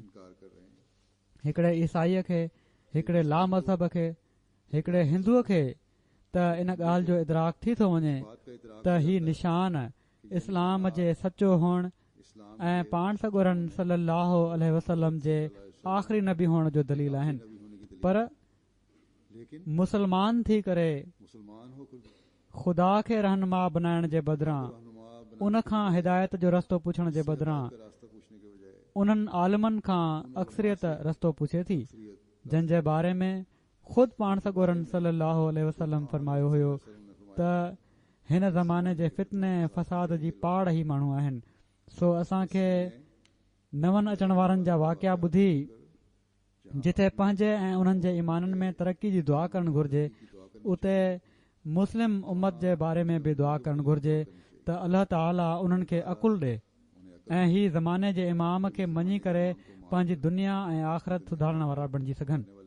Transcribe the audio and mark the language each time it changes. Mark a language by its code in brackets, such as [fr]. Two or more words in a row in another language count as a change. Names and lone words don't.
[sd] हिकिड़े ईसाईअ खे, हिकिड़े ला मज़हब खे, हिकिड़े हिंदूअ खे त इन ॻाल्हि जो इदराक थी थो वञे त ही निशान इस्लाम जे सचो हुअण ऐं पाण सॻोरन [ar] صلی اللہ علیہ وسلم [sd] जे आख़िरी नबी हुअण जो दलील आहिनि। पर लेकिन मुसलमान थी करे [ur] مسلمان ہو کر [sd] ख़ुदा खे रहनुमा बनाइण जे बदिरां [ur] رہنما بنا [sd] उन खां हिदायत जो रस्तो पुछण जे बदिरां [ur] کا راستہ پوچھنے کے بجائے [sd] उन्हनि आलिमनि खां अक्सरियत रस्तो पुछे थी, जंहिं जे बारे में ख़ुदि पाण सॻोरन [ar] صلی اللہ علیہ وسلم [sd] फरमायो हुयो त हिन ज़माने जे फितने फ़साद जी पाड़ ई माण्हू आहिनि। सो असांखे नवनि अचण वारनि जा वाक़िया ॿुधी जिथे पंहिंजे ऐं उन्हनि जे ईमाननि में तरक़ी जी दुआ करणु घुर्जे, उते मुस्लिम उम्मत जे बारे में बि दुआ करणु घुर्जे त अल्लाह ताला उन्हनि खे अकुल ॾे ऐं ही ज़माने जे इमाम खे मञी करे पंहिंजी दुनिया ऐं आख़िरत सुधारण वारा बणिजी सघनि।